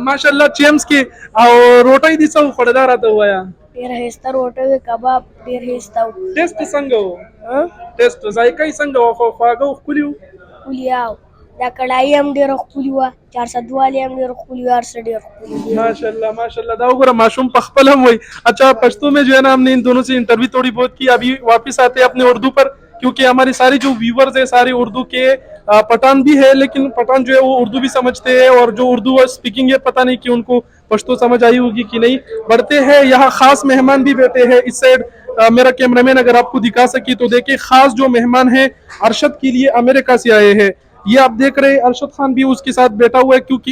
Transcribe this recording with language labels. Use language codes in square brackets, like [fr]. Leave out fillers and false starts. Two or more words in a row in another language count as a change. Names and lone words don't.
[ps] ماشاءالله چیمز کې او روټۍ دي څه خوړه دا راته ووایه ډېر ښایسته روټۍ وې کباب ډېر ښایسته و ټیسټ څنګه و ټیسټ ذایقه یې څنګه و خو خواږه و ښکلي و ښکلي او دا کړایي هم ډېره ښکلي وه 400 والي هم ډېر ښکلي وه هر څه ډېر ښکلي دي [ur] ماشاءاللہ [ps] دا وګوره معصوم په خپل هم وای [ur] اچھا پشتو میں جو ہے نا ہم نے ان دونوں سے انٹرویو تھوڑی بہت کی ابھی واپس آتے ہیں اپنے اردو پر کیونکہ ہماری ساری جو ویورز ہیں سارے اردو کے پٹھان بھی ہے لیکن پٹھان جو ہے وہ اردو بھی سمجھتے ہیں اور جو اردو اسپیکنگ ہے پتہ نہیں کہ ان کو پشتو سمجھ آئی ہوگی کہ نہیں بڑھتے ہیں یہاں خاص مہمان بھی بیٹھے ہیں اس سائڈ میرا کیمرہ مین اگر آپ کو دکھا سکی تو دیکھیں خاص جو مہمان ہیں ارشد کے لیے امریکہ سے آئے ہیں یہ آپ دیکھ رہے ہیں ارشد خان بھی اس کے ساتھ بیٹھا ہوا ہے کیونکہ